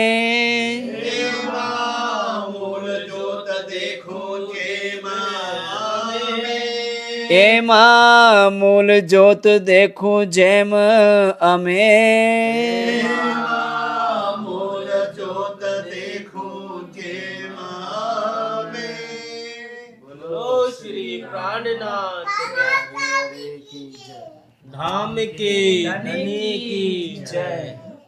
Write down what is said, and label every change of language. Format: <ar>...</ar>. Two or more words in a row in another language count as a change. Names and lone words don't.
<gu>એમાં મૂળ જોત દેખો જેમ અમે, એમાં મૂળ જોત દેખો જેમ અમે, મૂળ જોત દેખો જેમ અમે।</gu> <hi>बोलो श्री प्राणनाथ धाम के धनी की जय।</hi>